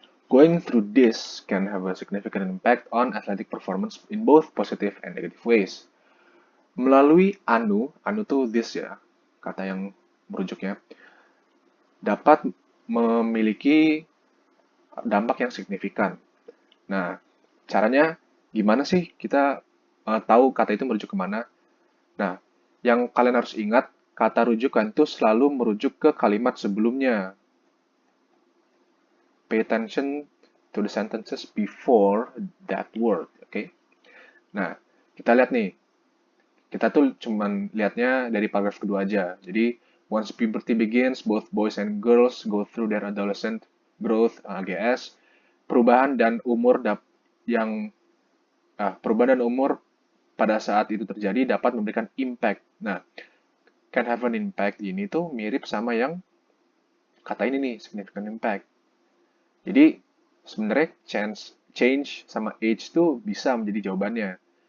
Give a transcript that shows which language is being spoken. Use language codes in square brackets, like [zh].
[en] Going through this can have a significant impact on athletic performance in both positive and negative ways. [id] Melalui anu tuh this ya, kata yang merujuknya, dapat memiliki dampak yang signifikan. Nah, caranya gimana sih kita tahu kata itu merujuk kemana? Nah, yang kalian harus ingat, kata rujukan itu selalu merujuk ke kalimat sebelumnya. [en] Pay attention to the sentences before that word, oke? Okay? [id] Nah, kita lihat nih, kita tuh cuman lihatnya dari paragraf kedua aja. Jadi, [en] once puberty begins, both boys and girls go through their adolescent growth, AGS. [id] Perubahan dan umur yang perubahan dan umur pada saat itu terjadi dapat memberikan impact. Nah, [en] can have an impact [id] ini tuh mirip sama yang kata ini nih, [en] significant impact. [id] Jadi, sebenarnya change sama age tuh bisa menjadi jawabannya.